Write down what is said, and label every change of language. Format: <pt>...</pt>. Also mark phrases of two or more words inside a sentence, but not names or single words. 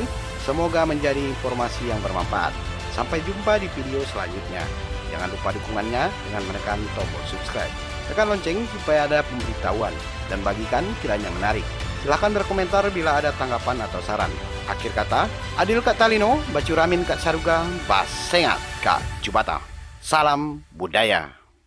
<id>Semoga menjadi informasi yang bermanfaat. Sampai jumpa di video selanjutnya. Jangan lupa dukungannya dengan menekan tombol subscribe. Tekan lonceng supaya ada pemberitahuan dan bagikan kiranya menarik. Silahkan berkomentar bila ada tanggapan atau saran. Akhir kata,</id> <knx>Adil Kak Talino, Bacuramin Kak Saruga, Basengat Kak Cubata.</knx> <id>Salam budaya.</id>